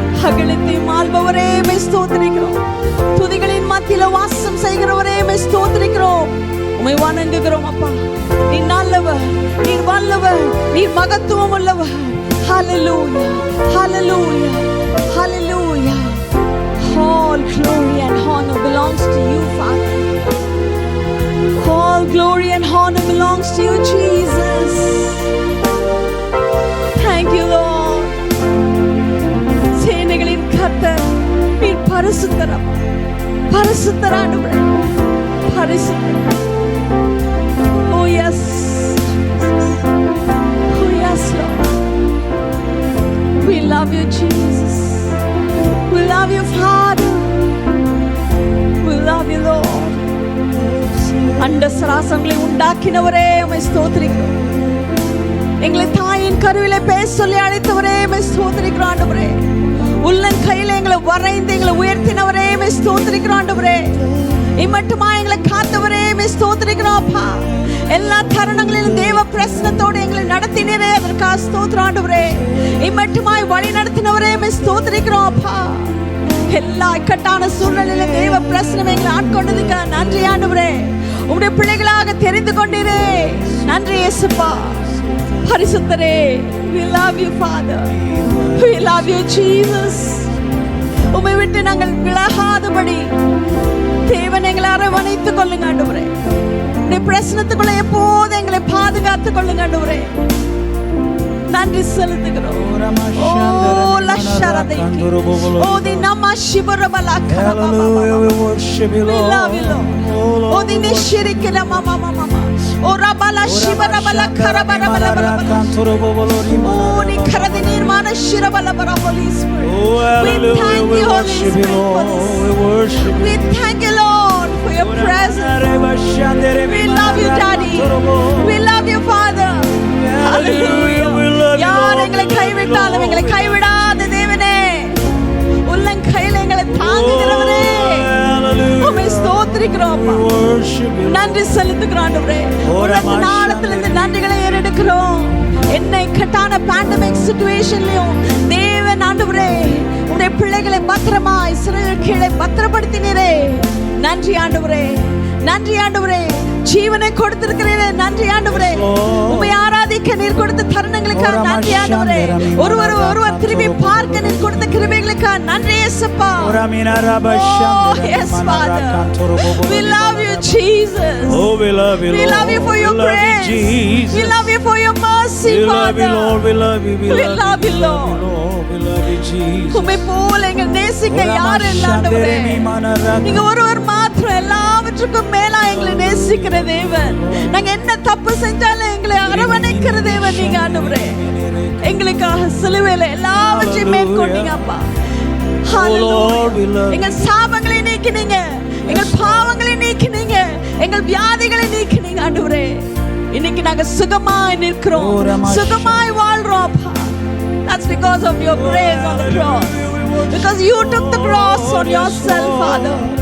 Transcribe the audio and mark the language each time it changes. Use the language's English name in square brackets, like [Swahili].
[Tamil] அகிலத்தை ஆள்பவரே உம்மை ஸ்தோத்திரிக்கிறோம். துதிகளின் மத்தியில வாசம் செய்கிறவரே உம்மை ஸ்தோத்திரிக்கிறோம். உம்மை வணங்குகிறோம் அப்பா. நீ நல்லவர், நீ வல்லவர், நீ மகத்துவம் உள்ளவர். [English] Hallelujah. Hallelujah. Hallelujah. All glory and honor belongs to you Father. All glory and honor belongs to you Jesus. Thank you Lord. [Tamil] சேனைகளின் கர்த்தர் நீர் பரிசுத்தர் அப்பா. பரிசுத்தர் ஆண்டவரே, பரிசுத்தர். [English] Oh yes. Oh yes Lord. We love you Jesus. We love you Father. We love you Lord. [Tamil] அண்ட சராசரங்களை உண்டாக்கினவரே உம்மை ஸ்தோத்திரிக்கிறோம். எங்களை தாயின் கருவிலே பேச சொல்லி அழைத்தவரே உம்மை ஸ்தோத்திரிக்கிறோம் ஆண்டவரே. உள்ளன் கையில எங்களை வரைந்து எங்களை உயர்த்தினவரே உம்மை ஸ்தோத்திரிக்கிறோம் ஆண்டவரே. இம்மட்டுமா எங்களை காத்தவரே உம்மை ஸ்தோத்திரிக்கிறோம் அப்பா. எல்லா தருணங்களிலும் தேவ பிரசன்னத்தோடு எங்களை நடத்தினரே, அதற்காக ஸ்தோத்திரம் ஆண்டவரே. இம்மட்டுமாய் வழி நடத்தினவரே உம்மை ஸ்தோத்திரிக்கிறோம் அப்பா. எல்லா இக்கட்டான சூழ்நிலையில தேவ பிரசன்னம் எங்களை ஆட்கொண்டதுக்கு நன்றி ஆண்டவரே. உம்முடைய பிள்ளைகளாக தெரிந்து கொண்டீரே, நன்றி இயேசுப்பா. பரிசுத்தரே, [English] we love you Father. We love you Jesus. [Tamil] உம்மை விட்டு நாங்கள் விலகாதபடி தேவன் எங்களை அரவணைத்துக் கொள்ளுங்க ஆண்டவரே. உம்முடைய பிரசன்னத்துக்குள்ள எப்போது எங்களை பாதுகாத்துக் கொள்ளுங்க ஆண்டவரே. நன்றி செலுத்துகிறோம். Oh லஷரதைக்கு, oh தி நம சிவரபலக்கர. [English] Hallelujah, we worship you We Lord. love you Lord. Oh தி நிஷிரிக்கல mama mama. Oh ரபல சிவரபலக்கர பரபல. Oh தி கரதி நிர்மாண சிரபல பர Holy Spirit. Oh hallelujah, we worship you Lord. We worship you. We thank you Lord for your presence. We love you Daddy. We love you Father. Hallelujah. [Tamil] யார் எங்களை கைவிட்டாலும் எங்களை கைவிடாத தேவனே, உள்ளன் கையில எங்களை தாங்குகிறவரே, உம்மை ஸ்தோத்திரிக்கிறோம். நன்றி செலுத்துகிறோம் ஆண்டவரே. உன்னத நாளத்திலிருந்து நன்றிகளை ஏறெடுக்கிறோம். என்னை கட்டான [English] pandemic சிச்சுவேஷன்லயும் [Tamil] தேவன் ஆண்டவரே உம்முடைய பிள்ளைகளை பத்திரமாய் இஸ்ரவேல் கீழே பத்திரப்படுத்தினீரே. நன்றி ஆண்டவரே, நன்றி ஆண்டவரே. ஜீவனை கொடுத்திருக்கிறீரே, நன்றி ஆண்டவரே. உம்மை ஆராதிக்க நீர் கொடுத்த தருணங்களுக்காக நன்றி ஆண்டவரே. ஒருவர் திரும்பி பார்க்க நீர் கொடுத்த கிருபைகளுக்காக நன்றி இயேசுப்பா. [English] Oh yes Father, we love you Jesus. Oh we love you Lord. We love you for your grace. We love you for your mercy We love Father. you Lord. We love you. We love you Lord. We love you Jesus. [Tamil] உம்மை போல எங்கள் நேசிக்க யார் இல்லை ஆண்டவரே. நீங்க ஒருவர் மாத்திரம் எல்லாவற்றுக்கும் மேலா எங்களை நேசிக்கிற தேவன். நாங்க என்ன தப்பு செஞ்சாலும் எங்களை அரவணைக்கிற தேவன் நீங்க ஆண்டவரே. எங்களுக்காக சிலுவையில எல்லாவற்றையும் மேற்கொண்டீங்க அப்பா. Hallelujah. எங்கள் சாபங்களை நீக்கினீங்க, எங்கள் பாவங்களை நீக்கினீங்க, எங்கள் வியாதிகளை நீக்கினீங்க ஆண்டவரே. இன்னைக்கு நாங்க சுகமாய் நிற்கிறோம், சுகமாய் வாழ்றோம் அப்பா. [English] That's because of your grace on the cross. Because you took the cross on yourself, Father.